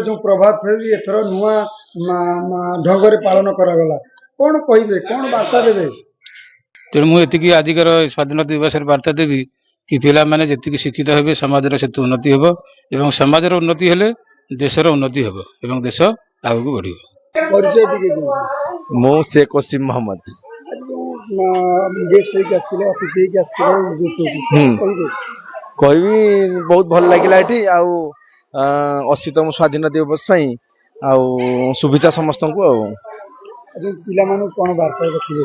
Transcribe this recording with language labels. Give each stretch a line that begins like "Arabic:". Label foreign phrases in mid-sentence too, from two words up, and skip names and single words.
Odia: ଯେଉଁ ପ୍ରଭାତ ଫେରି ଏଥର ନୂଆ ଢଙ୍ଗରେ ପାଳନ କରାଗଲା, କ'ଣ କହିବେ, କ'ଣ ବାର୍ତ୍ତା ଦେବେ? ତେଣୁ ମୁଁ ଏତିକି ଆଜିକାର ସ୍ୱାଧୀନତା ଦିବସରେ ବାର୍ତ୍ତା ଦେବି କି ପିଲାମାନେ ଯେତିକି ଶିକ୍ଷିତ ହେବେ ସମାଜର ସେତେ ଉନ୍ନତି ହେବ ଏବଂ ସମାଜର ଉନ୍ନତି ହେଲେ ଦେଶର ଉନ୍ନତି ହେବ ଏବଂ ଦେଶ ଆଗକୁ ବଢ଼ିବ। ପରିଚୟ ଟିକେ ଦିଅନ୍ତୁ। ମୁଁ शेख वसीम मोहम्मद। ଆଜି ଯେଉଁ ଗେଷ୍ଟ ହେଇକି ଆସିଥିଲେ, ଅତିଥି ହେଇକି ଆସିଥିଲେ ଉର୍ଦ୍ଦୁ ଟୁକୁ, କ'ଣ କହିବେ? କହିବି ବହୁତ ଭଲ ଲାଗିଲା ଏଠି ଆଉ 80ତମ ସ୍ୱାଧୀନତା ଦିବସ ପାଇଁ ଆଉ ଶୁଭେଚ୍ଛା ସମସ୍ତଙ୍କୁ। ଆଉ ଆଜି ପିଲାମାନଙ୍କୁ କ'ଣ ବାର୍ତ୍ତା ରଖିବେ?